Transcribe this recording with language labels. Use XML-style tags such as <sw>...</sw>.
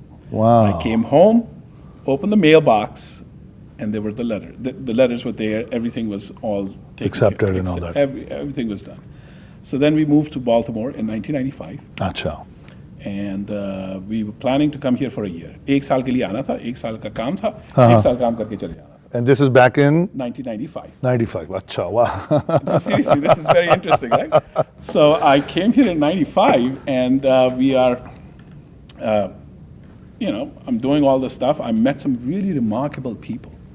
<en>Wow. I came home, opened the mailbox, and there were the letters. The letters were there. Everything was all taken Accepted care of. and all that. Everything was done. So then we moved to Baltimore in 1995.</en> <ur>اچھا.</ur> <en>And we were planning to come here for a year.</en> <ur>1 سال کے لیے آنا تھا, 1 سال کا کام تھا, 1 سال کام کر کے چلے جانا تھا.</ur> <en>And this is back in 1995.</en> <ur>95. اچھا.</ur> <en>Wow. Seriously, this is very interesting, right? So I came here in 95, and we are, you know, I'm doing all this stuff. I met some really remarkable people</en>